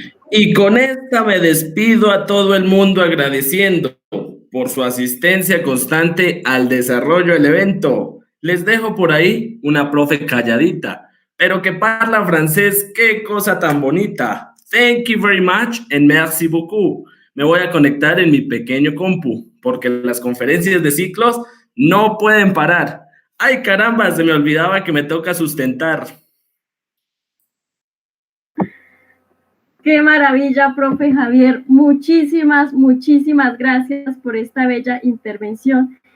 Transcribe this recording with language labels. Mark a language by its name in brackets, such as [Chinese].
[Spanish] Y con esta me despido a todo el mundo agradeciendo por su asistencia constante al desarrollo del evento. Les dejo por ahí una profe calladita, pero que parla francés, qué cosa tan bonita. [English] Thank you very much and [French] merci beaucoup. [Spanish] Me voy a conectar en mi pequeño compu, porque las conferencias de ciclos no pueden parar. Ay, caramba, se me olvidaba que me toca sustentar. Qué maravilla, profe Javier. Muchísimas gracias por esta bella intervención.